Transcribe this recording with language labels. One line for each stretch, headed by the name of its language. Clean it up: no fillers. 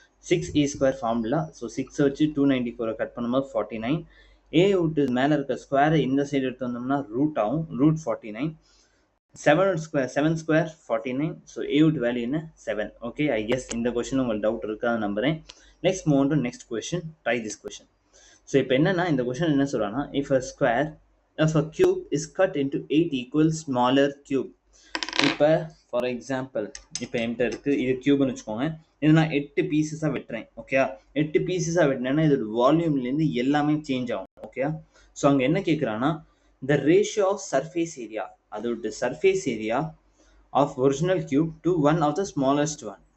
Tamil: 6a² formula. So 6 வச்சு 294 cut பண்ணும்போது 49. a விட்டு மேலே இருக்க ஸ்கொயரை இந்த சைடு எடுத்து வந்தோம்னா ரூட் ஆகும், √49. 7² 49. ஸோ a வேல்யூ என்ன? 7. ஓகே,
English: I guess
Tamil: இந்த கொஸ்டின் உங்களுக்கு டவுட் இருக்காது நம்புறேன்.
English: Next move on to next question. Try this question.
Tamil: So இப்போ என்னன்னா இந்த கொஸ்டின் என்ன சொல்றாங்கன்னா,
English: if a cube is cut into 8 equal smaller cube.
Tamil: இப்போ ஃபார் எக்ஸாம்பிள் இப்போ என்கிட்ட இருக்கு, இது கியூப்னு வச்சுக்கோங்க. இது நான் 8 பீசஸாக வெட்டுறேன். ஓகே, 8 பீசஸாக வெட்டினேன்னா இதோட வால்யூம்லேருந்து எல்லாமே சேஞ்ச் ஆகும்.
English: okay, so
Tamil: அங்கே என்ன கேட்குறான்னா,
English: the ratio of surface area,
Tamil: அதோட
English: Surface area of original cube to one of the smallest one.